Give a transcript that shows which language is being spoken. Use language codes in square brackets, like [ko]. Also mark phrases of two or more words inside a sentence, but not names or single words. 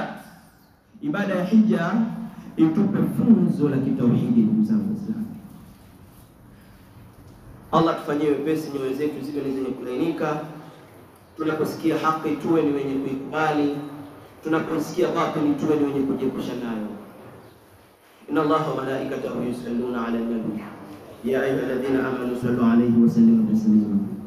[sw] Ibada ya hija itupe funzo la kitauhidi, ndugu zangu Waislamu. Allah tufanyie wepesi nyoyo zetu ziwe ni zenye kulainika. Tunaposikia haki tuwe ni wenye kuikubali, tunaposikia batili tuwe ni wenye kujiepusha nayo. [ar] إن الله وملائكته يصلون على النبي يا أيها الذين آمنوا صلوا عليه وسلموا تسليما.